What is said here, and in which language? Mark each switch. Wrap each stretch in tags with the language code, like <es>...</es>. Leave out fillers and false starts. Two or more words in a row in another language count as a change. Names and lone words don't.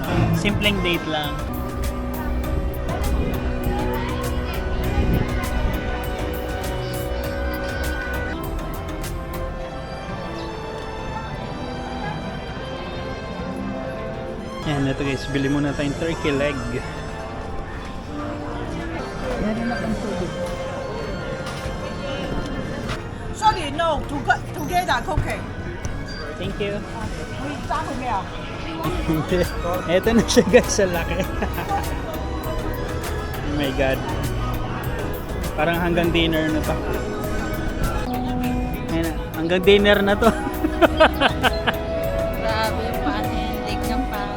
<tl>Simpleng date lang. Yan, ito guys, bili muna tayong</tl> <en>turkey leg. Sorry, no, together cooking. Thank you.</en> <yue>你揸佢咩啊？</yue> <tl>Ito na siya guys, sa laki.</tl> <en>Oh my god.</en> <tl>Parang hanggang dinner na to. Ayan, hanggang dinner na to. Grabe, panindig ng pan.</tl>